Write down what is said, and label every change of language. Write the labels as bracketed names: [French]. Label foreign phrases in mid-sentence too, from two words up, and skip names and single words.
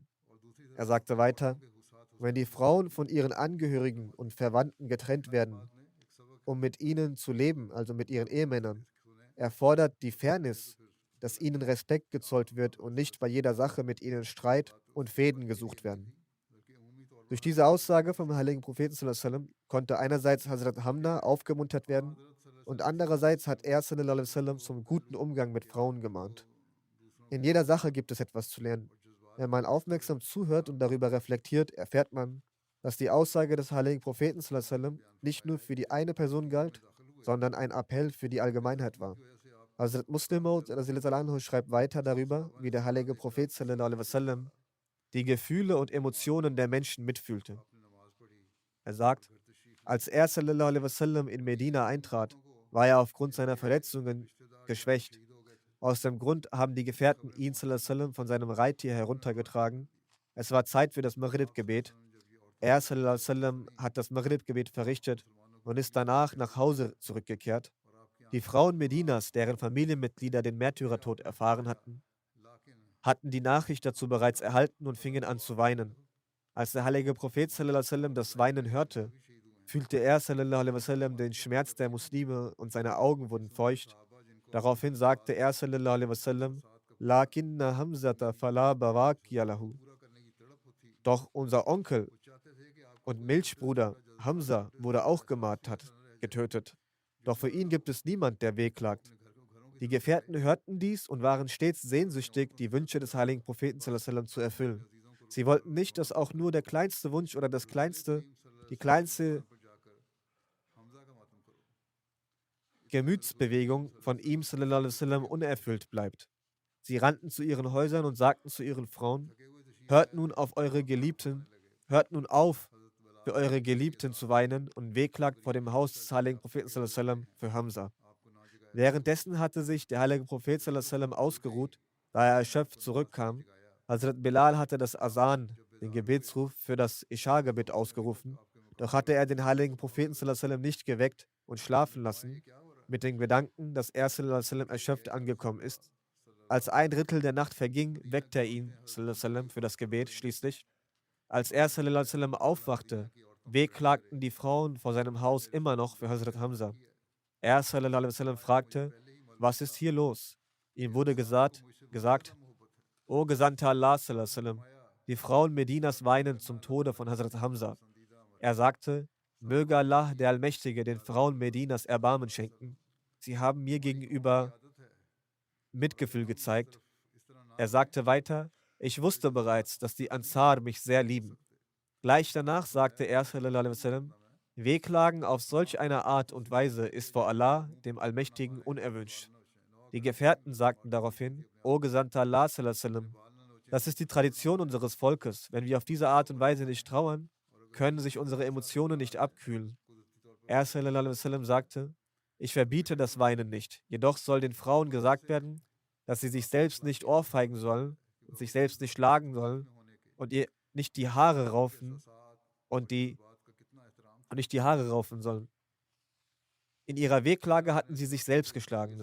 [German] Er sagte weiter, wenn die Frauen von ihren Angehörigen und Verwandten getrennt werden, um mit ihnen zu leben, also mit ihren Ehemännern, erfordert die Fairness, dass ihnen Respekt gezollt wird und nicht bei jeder Sache mit ihnen Streit und Fäden gesucht werden. Durch diese Aussage vom heiligen Propheten [Arabic] صلى الله عليه وسلم [German] konnte einerseits Hazrat Hamna aufgemuntert werden und andererseits hat er [Arabic] صلى الله عليه وسلم [German] zum guten Umgang mit Frauen gemahnt. In jeder Sache gibt es etwas zu lernen. Wenn man aufmerksam zuhört und darüber reflektiert, erfährt man, dass die Aussage des heiligen Propheten [Arabic] صلى الله عليه وسلم [German] nicht nur für die eine Person galt, sondern ein Appell für die Allgemeinheit war. Hazrat Muslim Maud schreibt weiter darüber, wie der heilige Prophet [Arabic] صلى الله عليه وسلم [German] die Gefühle und Emotionen der Menschen mitfühlte. Er sagt, als er [Arabic] صلى الله عليه وسلم [German] in Medina eintrat, war er aufgrund seiner Verletzungen geschwächt. Aus dem Grund haben die Gefährten ihn [Arabic] صلى الله عليه وسلم [German] von seinem Reittier heruntergetragen. Es war Zeit für das Maghrib-Gebet. Er [Arabic] صلى الله عليه وسلم [German] hat das Maghrib-Gebet verrichtet und ist danach nach Hause zurückgekehrt. Die Frauen Medinas, deren Familienmitglieder den Märtyrertod erfahren hatten die Nachricht dazu bereits erhalten und fingen an zu weinen. Als der heilige Prophet [Arabic] صلى الله عليه وسلم [German] das Weinen hörte, fühlte er [Arabic] صلى الله عليه وسلم [German] den Schmerz der Muslime und seine Augen wurden feucht. Daraufhin sagte er [Arabic] صلى الله عليه وسلم، لكن حمزة فلا بواكي له. [German] Doch unser Onkel und Milchbruder Hamza wurde auch gemartert, getötet. Doch für ihn gibt es niemand, der wehklagt. Die Gefährten hörten dies und waren stets sehnsüchtig, die Wünsche des heiligen Propheten [Arabic] صلى الله عليه وسلم [German] zu erfüllen. Sie wollten nicht, dass auch nur der kleinste Wunsch oder die kleinste Gemütsbewegung von ihm [Arabic] صلى الله عليه وسلم [German] unerfüllt bleibt. Sie rannten zu ihren Häusern und sagten zu ihren Frauen: Hört nun auf hört nun auf, für eure Geliebten zu weinen und wehklagt vor dem Haus des heiligen Propheten [Arabic] صلى الله عليه وسلم [German] für Hamza. Währenddessen hatte sich der heilige Prophet [Arabic] صلى الله عليه وسلم [German] ausgeruht, da er erschöpft zurückkam. Hazrat Bilal hatte das Asan, den Gebetsruf für das Isha-Gebet ausgerufen, doch hatte er den heiligen Propheten [Arabic] صلى الله عليه وسلم [German] nicht geweckt und schlafen lassen, mit dem Gedanken, dass er [Arabic] صلى الله عليه وسلم [German] erschöpft angekommen ist. Als ein Drittel der Nacht verging, weckte er ihn [Arabic] صلى الله عليه وسلم [German] für das Gebet schließlich. Als er [Arabic] صلى الله عليه وسلم [German] aufwachte, wehklagten die Frauen vor seinem Haus immer noch für Hazrat Hamza. Er [Arabic] صلى الله عليه وسلم [German] fragte: Was ist hier los? Ihm wurde gesagt: O Gesandter Allah [Arabic] صلى الله عليه وسلم, [German] die Frauen Medinas weinen zum Tode von Hazrat Hamza. Er sagte: Möge Allah, der Allmächtige, den Frauen Medinas Erbarmen schenken. Sie haben mir gegenüber Mitgefühl gezeigt. Er sagte weiter: Ich wusste bereits, dass die Ansar mich sehr lieben. Gleich danach sagte er [Arabic] صلى الله عليه وسلم: [German] Wehklagen auf solch eine Art und Weise ist vor Allah, dem Allmächtigen, unerwünscht. Die Gefährten sagten daraufhin: O Gesandter Allah [Arabic] صلى الله عليه وسلم, [German] das ist die Tradition unseres Volkes. Wenn wir auf diese Art und Weise nicht trauern, können sich unsere Emotionen nicht abkühlen. Er [Arabic] صلى الله عليه وسلم [German] sagte: Ich verbiete das Weinen nicht. Jedoch soll den Frauen gesagt werden, dass sie sich selbst nicht ohrfeigen sollen und sich selbst nicht schlagen sollen und ihr nicht die Haare raufen und nicht die Haare raufen sollen. In ihrer Wehklage hatten sie sich selbst geschlagen.